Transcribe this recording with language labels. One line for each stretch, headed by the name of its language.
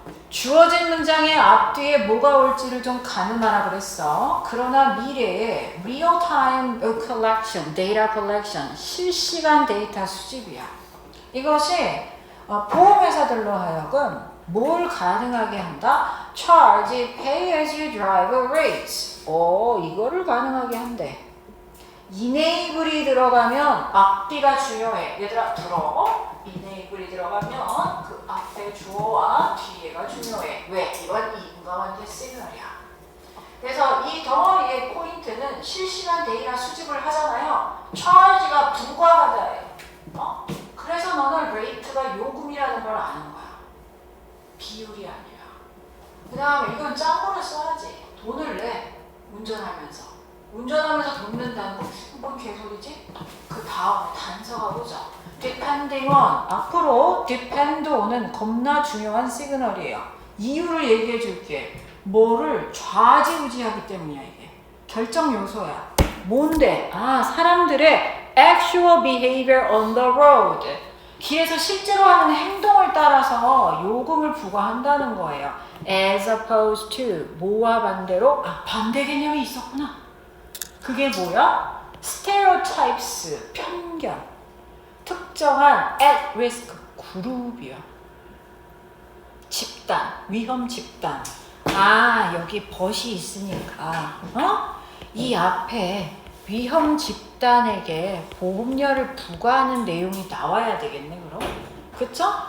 Korean: 주어진 문장의 앞뒤에 뭐가 올지를 좀 가늠하라 그랬어. 그러나 미래에
English: real-time collection, data collection,
Korean: 실시간 데이터 수집이야. 이것이 보험회사들로 하여금 뭘 가능하게 한다?
English: Charge pay as you drive rates.
Korean: 이거를 가능하게 한대. enable이 들어가면 앞뒤가 중요해. 얘들아 들어. enable이 들어가면 그 앞에 주어와 뒤에가 중요해. 왜? 이건 이분과 완전 시그널이야. 그래서 이 덩어리의 포인트는 실시간 데이터 수집을 하잖아요. charge가 부과하다예요. 그래서 너는 rate가 요금이라는 걸 아는 거야. 비율이 아니라. 그 다음에 이건 짱구를 써야지. 돈을 내. 운전하면서. 운전하면서 돈 낸다는 거 뭔 개소리지? 그 다음에 단서가 오죠.
English: depending on.
Korean: 앞으로 depend on은 겁나 중요한 시그널이에요. 이유를 얘기해 줄게. 뭐를 좌지우지하기 때문이야 이게. 결정 요소야. 뭔데? 사람들의
English: actual behavior on the road.
Korean: 길에서 실제로 하는 행동을 따라서 요금을 부과한다는 거예요.
English: As opposed to
Korean: 뭐와 반대로? 반대 개념이 있었구나. 그게 뭐야? stereotypes, 편견. 특정한 at risk 그룹이야. 집단, 위험 집단. 여기 벗이 있으니까 이 앞에 위험 집단에게 보험료를 부과하는 내용이 나와야 되겠네 그럼? 그쵸?